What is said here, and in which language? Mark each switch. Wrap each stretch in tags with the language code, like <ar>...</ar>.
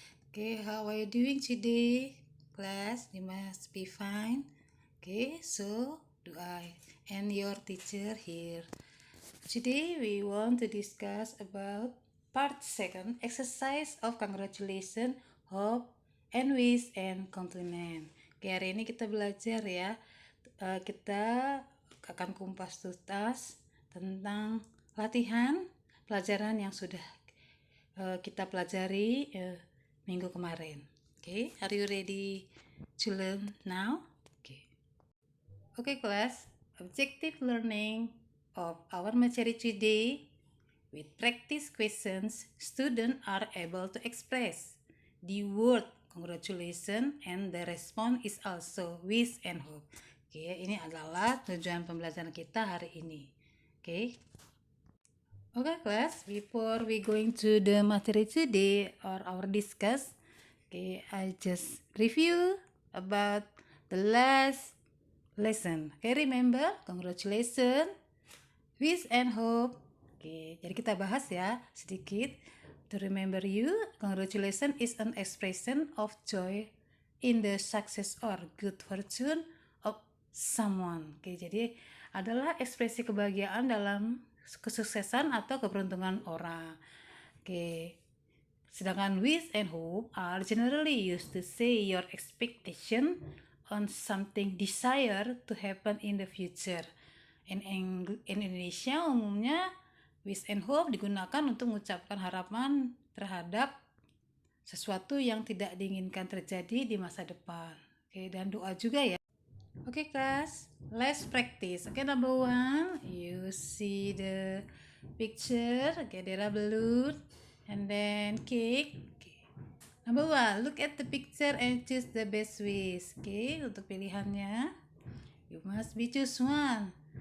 <en>Okay, how are you doing today, class? You must be fine. Okay, so do I and your teacher here. Today we want to discuss about part second, exercise of congratulation, hope, and wish and compliment.</en> <id>Oke, hari ini kita belajar ya. Kita akan kumpas tuntas tentang latihan pelajaran yang sudah kita pelajari minggu kemarin.</id> <en>Oke, are you ready to learn now? Okay, class. Objective learning of our material today. With practice questions, students are able to express the word congratulations and the response is also wish and hope.</en> <id>Oke, ini adalah tujuan pembelajaran kita hari ini.</id> <en>Oke. Okay, class. Before we going to the material today or our discuss, okay, I just review about the last lesson. Okay, remember, congratulations, wish and hope.</en> <id>Oke, jadi kita bahas ya sedikit.</id> <en>To remember you, congratulations is an expression of joy in the success or good fortune of someone.</en> <id>Oke, jadi adalah ekspresi kebahagiaan dalam kesuksesan atau keberuntungan orang. Oke.</id> <en>Sedangkan wish and hope are generally used to say your expectation on something desired to happen in the future.</en> <id>In Indonesia umumnya wish and hope digunakan untuk mengucapkan harapan terhadap sesuatu yang tidak diinginkan terjadi di masa depan. Oke, dan doa juga ya.</id> <en>Oke, class, let's practice. Okay, number one, you see the picture. Okay, there are balloon and then cake. Okay. Number one, look at the picture and choose the best wish. Okay,</en> <id>untuk pilihannya,</id> <en>you must be choose one.</en>